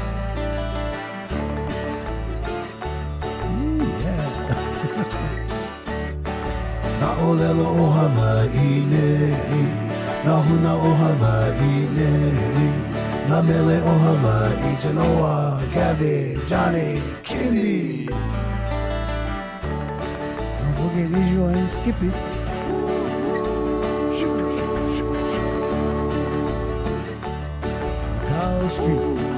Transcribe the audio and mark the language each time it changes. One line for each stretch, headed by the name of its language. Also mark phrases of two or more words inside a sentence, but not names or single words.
English: Yeah.
Hawaiian: Na ulelo o Hawaii, na huna o Hawaii, na mele o Hawaii, Genoa, Gabby, Johnny, Candy.
English: Forget Israel and Skippy. Carl Street.